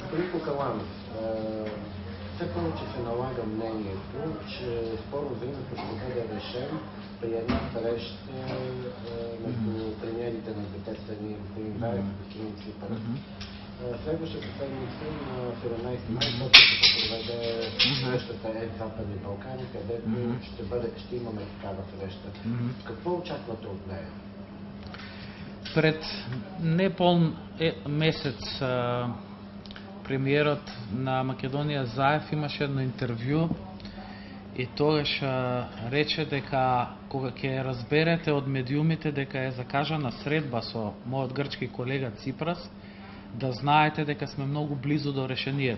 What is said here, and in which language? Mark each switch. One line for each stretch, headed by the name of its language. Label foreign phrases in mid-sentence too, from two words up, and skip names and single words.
Bulgarian: Господин Каланов, все повече се налага мнението, че скоро времето ще бъде решен при една среща между премиерите на двете страни, господин Ваев и господин Ципрас. Следващата седмица на 17 май ще се проведе срещата Западни Балкани, където ще имаме такава среща. Какво очаквате от нея?
Macedonian: Пред непълн месец премиерот на Македонија Заев имаше едно интервју и тогаш рече дека кога ќе разберете од медиумите дека е закажана средба со мојот грчки колега Ципрас, да знаете дека сме многу близу до решението.